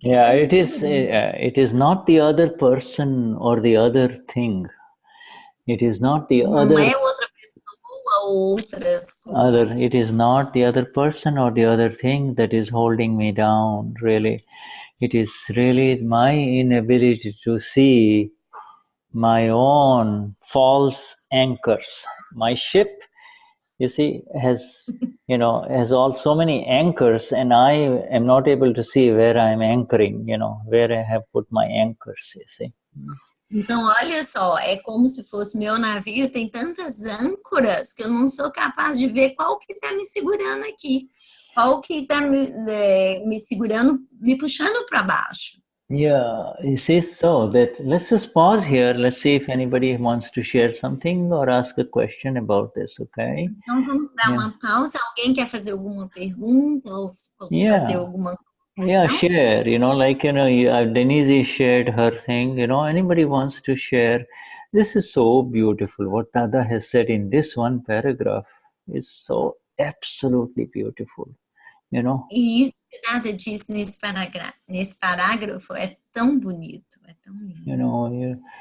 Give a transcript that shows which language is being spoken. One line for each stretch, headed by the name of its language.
English: It is not the other person or the other thing. It is not the
Portuguese: Não
English: other.
Portuguese: É outra pessoa ou outras coisas.
English: It is not the other person or the other thing that is holding me down. Really, it is really my inability to see my own false anchors. My ship, you see, has all so many anchors, and I am not able to see where I am anchoring, where I have put my anchors, you see.
Portuguese: Então, olha só, é como se fosse meu navio, tem tantas âncoras que eu não sou capaz de ver qual que está me segurando aqui, qual que está me segurando, me puxando para baixo.
English: Yeah, you see, so that let's just pause here. Let's see if anybody wants to share something or ask a question about this, okay?
Portuguese: Então vamos dar uma pausa. Alguém quer fazer alguma pergunta ou fazer alguma
English: Yeah, share, like, Denize shared her thing, anybody wants to share. This is so beautiful. What Dada has said in this one paragraph is so absolutely beautiful,
Portuguese: E isso que Dada disse nesse parágrafo é tão bonito, é tão lindo.